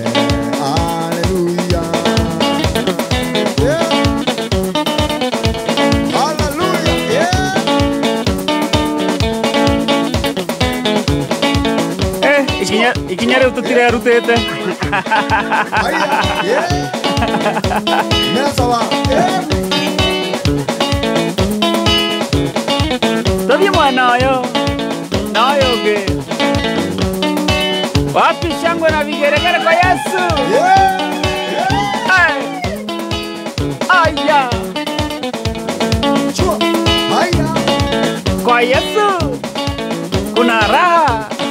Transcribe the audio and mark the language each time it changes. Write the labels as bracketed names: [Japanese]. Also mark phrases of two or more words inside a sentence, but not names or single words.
[Kikuyu] ikinya riu tutirerutite tuthie mwena uyu na uyu ungi [Swahili] wapi shangwe na vigeregere kwa Yesu aya kwa Yesu kuna raha